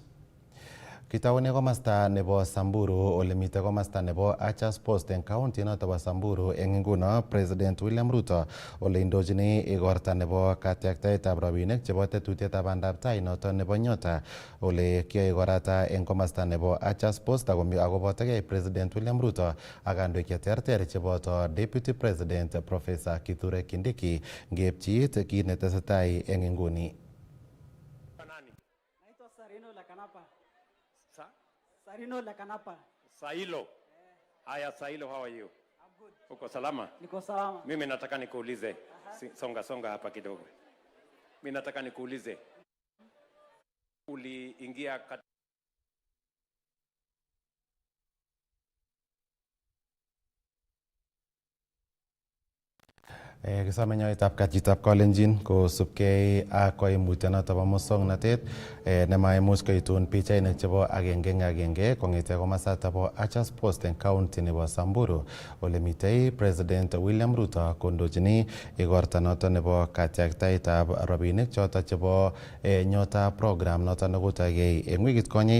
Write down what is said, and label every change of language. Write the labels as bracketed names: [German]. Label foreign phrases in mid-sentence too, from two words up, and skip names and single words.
[Kalenjin] Kitaune komasta nebo Samburu ole mite komasta nebo Achas Post eng county noto bo Samburu eng nguno President William Ruto ole indochini igorta nebo katyaktaetab rabinik chebo tetutietab bandab tai noto nebo Nyota ole kiyoe korata eng komasta nebo Achas Post akobotegei President William Ruto ak kandoik cheterter cheboto Deputy President Professor Kithure Kindiki ngepchiit kit netesetai eng inguni. Sarino la Kanapa. [Swahili] Sailo. Haya Sailo, [English] how are you? I'm good. [Swahili] Uko salama? Niko salama. Mimi nataka nikuulize. Songa hapa kidogo. Mimi nataka nikuulize. Uliingia [Kalenjin] Kisome nyoetab kachitab Kalenjin kosubkei ak koimutienoto bo muswoknotet nemaimuch koitun pichainik chebo agenge eng agenge kong'ete komasato bo Achas Post eng county nebo Samburu ole mitei President William Ruto kondochini igorta noto nebo katyaktaetab rabinik choto chebo Nyota program noto nekotokei eng wikit konye.